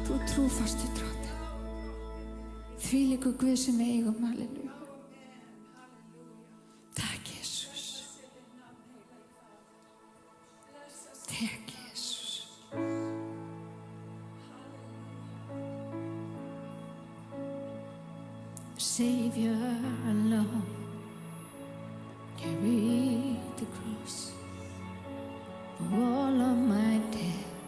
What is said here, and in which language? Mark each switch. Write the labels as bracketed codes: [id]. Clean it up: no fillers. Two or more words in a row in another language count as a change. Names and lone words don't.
[is] trúfastu drottin. Þvílíkur Guð sem við eigum, halleluja. Takk, Jesus. Takk, Jesus. [en] Savior alone carried the cross for all of my debt.